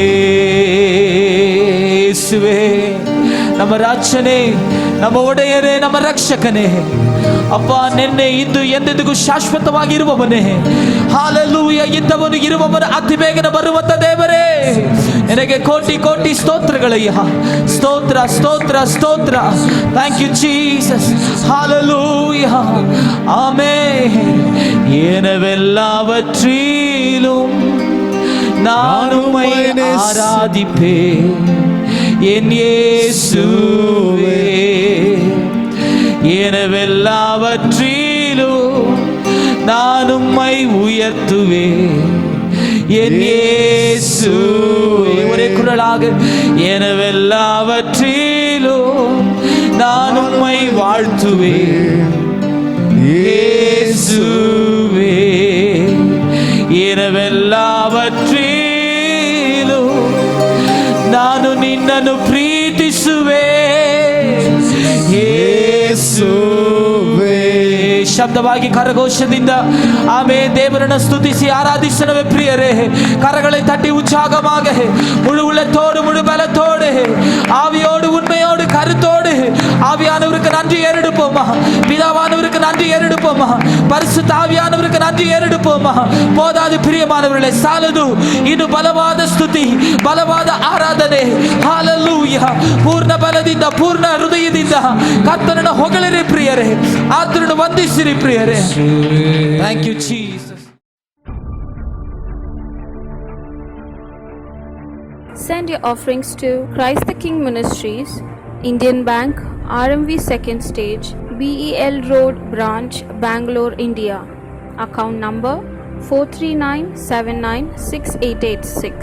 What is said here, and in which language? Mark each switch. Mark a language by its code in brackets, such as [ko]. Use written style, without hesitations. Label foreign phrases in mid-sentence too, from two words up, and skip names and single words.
[kn] ಯೇಸುವೇ ನಮ್ಮ ರಾಜನೇ, ನಮ್ಮ ಒಡೆಯರೇ, ನಮ್ಮ ರಕ್ಷಕನೇ ಅಪ್ಪ, ನಿನ್ನೆ ಇಂದು ಎಂದೆಂದಿಗೂ ಶಾಶ್ವತವಾಗಿರುವವನೇ. ಹಾಲೆಲೂಯ. ಇದ್ದವನು ಇರುವವನು ಅತಿ ಬೇಗನೆ ಬರುವಂತ ದೇವರೇ, ನಿನಗೆ ಕೋಟಿ ಕೋಟಿ ಸ್ತೋತ್ರಗಳಯ್ಯ. ಸ್ತೋತ್ರ ಸ್ತೋತ್ರ ಸ್ತೋತ್ರ. [en] thank you Jesus. [kn] ಹಾಲೆಲೂಯ. ಆಮೆನ್. [ta] எனவெல்லாவற்றிலும் நான் உம்மை ஆராதிப்பேன் என் இயேசுவே. எனவெல்லாவற்றிலும் நான் உம்மை உயர்த்துவேன் என் இயேசுவே. ஒரே குரலாக எனவெல்லாவற்றிலும் நான் உம்மை வாழ்த்துவேன் இயேசுவே. [kn] எனவெல்லாவற்றிலும் ನಾನು ನಿನ್ನನ್ನು ಪ್ರೀತಿಸುವೆ ಯೇಸುವೇ. ಶಬ್ದವಾಗಿ ಕರಘೋಷದಿಂದ ಆಮೇಲೆ ದೇವರನ್ನು ಸ್ತುತಿಸಿ ಆರಾಧಿಸನವೇ ಪ್ರಿಯರೇ. [ta] கரங்களை தட்டி உற்சாகமாக முழு உள்ளத்தோடு முழு பலத்தோடு ஆவியோடு உண்மையோடு கருத்தோடு ஆவியானவருக்கு நன்றி ஏறெடுப்போமா, பிதாவானவருக்கு நன்றி ஏறெடுப்போமா, பரிசுத்த ஆவியானவருக்கு நன்றி ஏறெடுப்போமா. போதாது பிரியமானவர்களே, [kn] ಸಾಲದು. ಇನ್ನು ಬಲವಾದ ಸ್ತುತಿ, ಬಲವಾದ ಆರಾಧನೆ. ಹಾಲೆಲೂಯಾ. ಪೂರ್ಣ ಬಲದಿಂದ ಪೂರ್ಣ ಹೃದಯದಿಂದ ಕರ್ತನನ್ನು ಹೊಗಳಿರಿ ಪ್ರಿಯರೇ, ಆತನನ್ನು ವಂದಿಸಿರಿ ಪ್ರಿಯರೇ. [en] thank you Jesus. Send your offerings to Christ the King Ministries, Indian Bank, RMV Second Stage, BEL Road Branch, Bangalore, India. Account number 439796886.